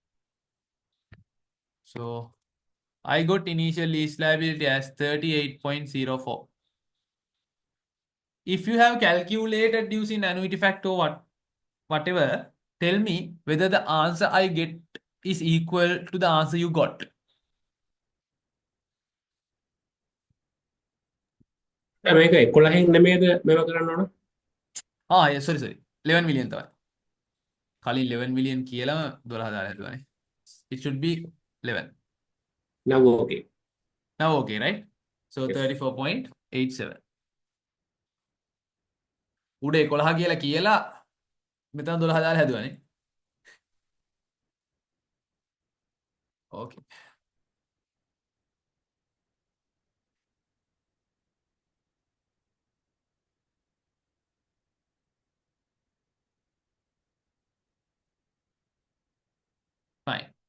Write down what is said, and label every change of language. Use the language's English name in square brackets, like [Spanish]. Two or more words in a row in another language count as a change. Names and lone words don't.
[English] So I got initial lease liability as 38.04. If you have calculated using annuity factor or whatever, tell me whether the answer I get is equal to the answer you got. [Sinhala] මේක 11න් නෙමෙයිද මේව කරන්න ඕන? Sorry. 11 million තමයි. කලින් 11 million කියලා 12000 හැදුවානේ. [English] It should be 11. Now okay. Now okay, right? So Yes. 34.87. [Sinhala] උඩ 11 කියලා මෙතන 12000 හැදුවානේ. [English] Okay. Fine.